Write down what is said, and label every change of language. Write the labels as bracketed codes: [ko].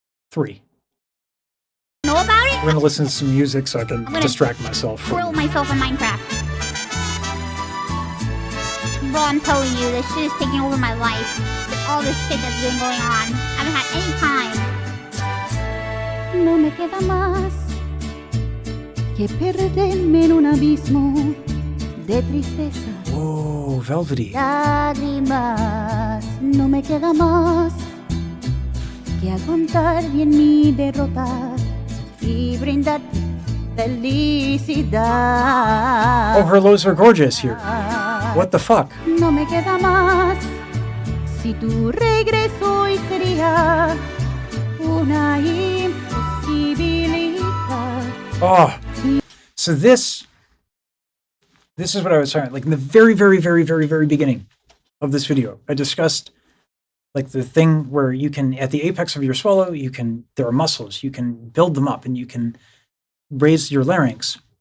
[en] 3. Know about it? We're gonna listen to some music so I can gonna distract myself Grill from. myself in Minecraft. Bro, I'm telling you, this shit is taking over my life. All this shit that's been going on. I haven't had any time. [es] No me queda más que perderme en un abismo de tristeza. [en] Whoa, velvety. [es] Lágrimas. No me queda más que aguantar bien mi derrota y brindar felicidad. [en] Oh, her lows are gorgeous here. What the fuck? [es] No me queda más si tu regreso hoy sería una imposibilidad. [en] Oh, so this is what I was talking about. Like in the very beginning of this video, I discussed like the thing where you can, at the apex of your swallow, there are muscles, you can build them up and you can raise your larynx.